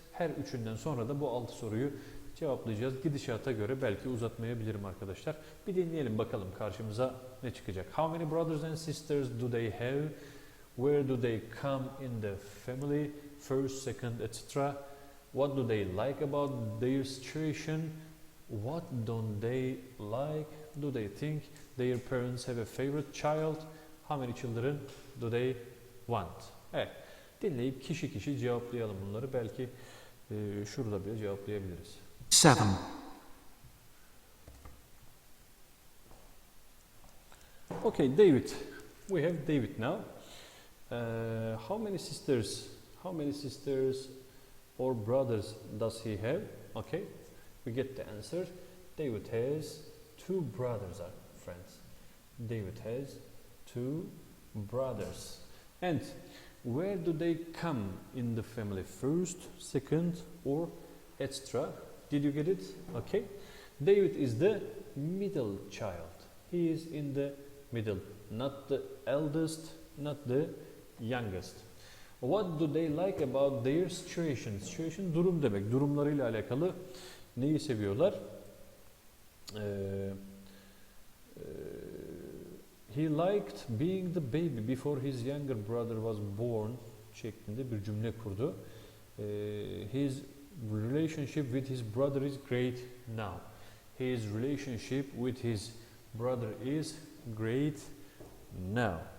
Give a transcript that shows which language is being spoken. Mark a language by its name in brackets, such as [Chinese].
[Turkish] Her üçünden sonra da bu 6 soruyu cevaplayacağız. Gidişata göre belki uzatmayabilirim arkadaşlar. Bir dinleyelim bakalım karşımıza ne çıkacak. [English] How many brothers and sisters do they have? Where do they come in the family? First, second, etc. What do they like about their situation? What don't they like? Do they think their parents have a favorite child? How many children do they want? [Turkish] Evet. Dinleyip kişi kişi cevaplayalım bunları. Belki şurada bile cevaplayabiliriz. 7. [English] Okay, David. We have David now. How many sisters? How many sisters or brothers does he have? Okay, we get the answer. David has 2 brothers, friends. David has 2 brothers. And where do they come in the family? First, second, or etc. Did you get it? Okay. David is the middle child. He is in the middle, not the eldest, not the youngest. What do they like about their situation? [Turkish] Situation durum demek. Durumlarıyla alakalı neyi seviyorlar? [English] He liked being the baby before his younger brother was born [Turkish] şeklinde bir cümle kurdu. [English] His relationship with his brother is great now. His relationship with his brother is great now.